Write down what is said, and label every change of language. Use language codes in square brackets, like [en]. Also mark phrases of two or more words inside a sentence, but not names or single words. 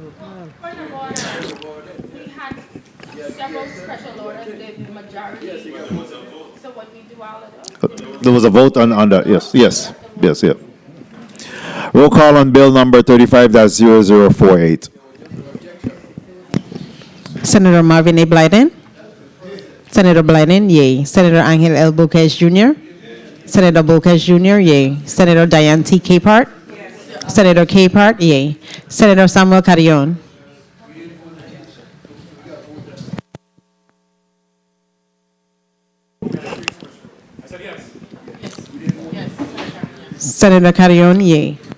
[en] There was a vote on that. Yes. Roll call on bill number 35-0048. Senator Marvin A. Blyden. Senator Blyden, yay. Senator Angel L. Bocage Jr. Senator Bocage Jr., yay. Senator Diane T. Capehart. Senator Capehart, yay. Senator Samuel Carrion. Senator Carrion, yay.